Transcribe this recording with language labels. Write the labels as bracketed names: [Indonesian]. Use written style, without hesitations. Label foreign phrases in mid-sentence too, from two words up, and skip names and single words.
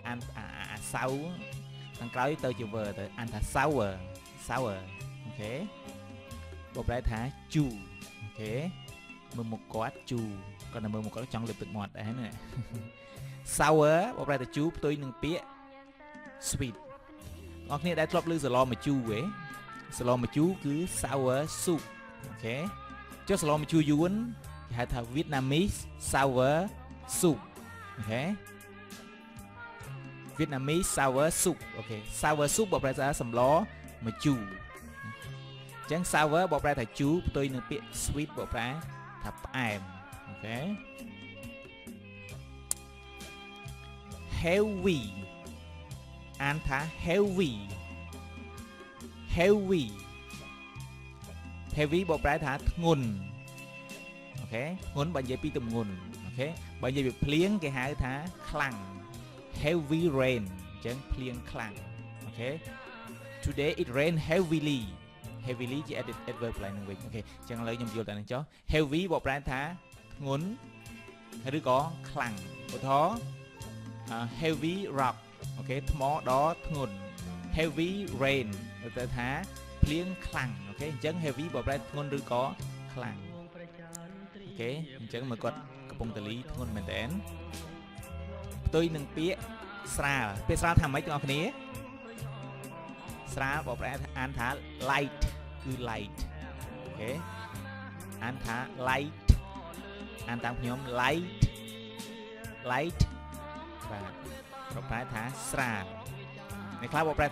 [Khmer] អានsour ខាងក្រោយទៅជា ver ទៅអានថា [English] sour sour [Khmer] អូខេបកប្រែថាជូរអូខេមើលមុខគាត់ជូរគាត់តែមើលមុខគាត់ចង់លើកទឹកមាត់ដែរណា sour បកប្រែថាជូរផ្ទុយនឹងពាក្យ sweet បងប្អូនដែលធ្លាប់ឮសាឡម្ជូរទេសាឡម្ជូរគឺ [English] sour soup [Khmer] អូខេចុះសាឡម្ជូរយួនគេហៅថា [English] Vietnamese sour soup [Khmer] អូខេ [English] Vietnamese sour soup [Khmer] អូខេ [English] sour soup [Khmer] បកប្រែថាសម្លម្ជូរអញ្ចឹង sour បកប្រែថាជូរផ្ទុយនឹងពាក្យ sweet បកប្រែថាផ្អែមអូខេ heavy អានថា [English] heavy heavy heavy [Khmer] បកប្រែថាធ្ងន់អូខេធ្ងន់បើនិយាយពីទម្ងន់អូខេបើនិយាយពីភ្លៀងគេហៅថាខ្លាំង [English] heavy rain [Khmer] អញ្ចឹងភ្លៀងខ្លាំងអូខេ [English] today it rain heavily heavily [Khmer] ជា adverb ឡើងនឹងវិញអូខេអញ្ចឹងឥឡូវខ្ញុំយល់តែនឹងចុះ heavy បកប្រែថាធ្ងន់ឬក៏ខ្លាំងឧទាហរណ៍ [English] heavy rock [Khmer] អូខេថ្មដ៏ធ្ងន់ [English] heavy rain [Khmer] ទៅថាភ្លៀងខ្លាំងអូខេអញ្ចឹង heavy បកប្រែធ្ងន់ឬក៏ខ្លាំងអូខេអញ្ចឹងមើលគាត់កំពុង តលីធ្ងន់មែនតើផ្ទុយនឹងពាក្យស្រាលពាក្យស្រាលថាម៉េចបងប្អូនគ្នាស្រាលបកប្រែអានថា light គឺ light អូខេអានថា light អានតាមខ្ញុំ light បាទបកប្រែថាស្រាលអ្នកខ្លះបកប្រែថា